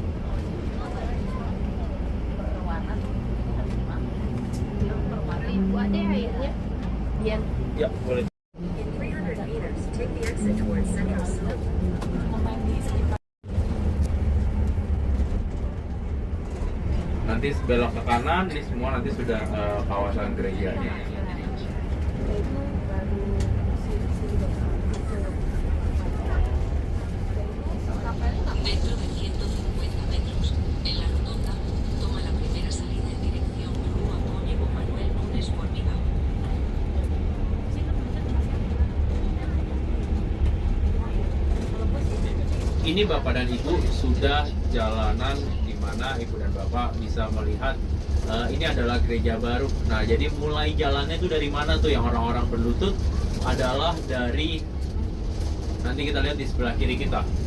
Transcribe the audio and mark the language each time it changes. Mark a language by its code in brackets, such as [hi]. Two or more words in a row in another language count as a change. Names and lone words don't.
[id] Ibu ada airnya? Biar Ya, boleh. Nanti belok ke kanan, ini semua nanti sudah kawasan gerejanya. [es] Dentro de 150 metros, en la rotonda, toma la primera salida en dirección Rua Cónigo Manuel Núñez Formigao. [id] Ini Bapak dan Ibu sudah jalanan di mana Ibu dan Bapak bisa melihat ini adalah gereja baru. Nah, jadi mulai jalannya itu dari mana tuh yang orang-orang berlutut adalah dari, nanti kita lihat di sebelah kiri kita.